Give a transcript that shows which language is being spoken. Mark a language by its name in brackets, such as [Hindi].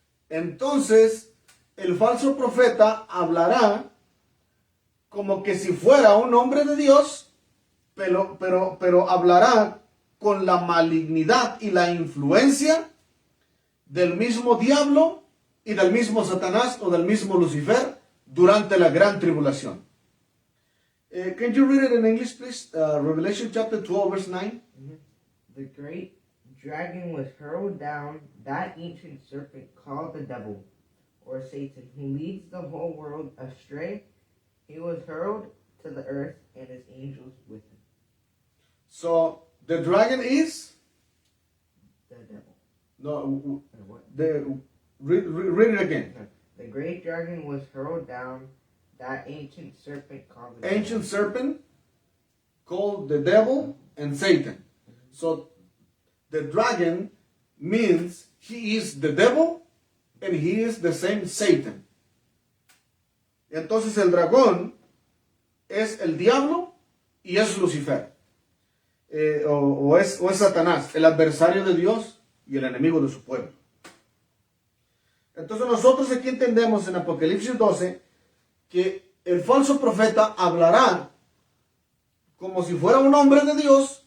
[Spanish] Entonces, el falso profeta hablará como que si fuera un hombre de Dios, pero hablará con la malignidad y la influencia del mismo diablo y del mismo Satanás o del mismo Lucifer durante la gran tribulación. [English] Can you read it in English, please? Revelation chapter 12, verse 9. The great dragon was hurled down, that ancient serpent called the devil, or Satan, who leads the whole world astray. He was hurled to the earth, and his angels with him. So, the dragon is? The devil. No, Or what? read it again. No. The great dragon was hurled down, that ancient serpent called the Ancient serpent called the devil and Satan. So, the dragon means he is the devil and he is the same Satan. [Spanish] Entonces el dragón es el diablo y es Lucifer. O es Satanás, el adversario de Dios y el enemigo de su pueblo. Entonces nosotros aquí entendemos en Apocalipsis 12 que el falso profeta hablará como si fuera un hombre de Dios.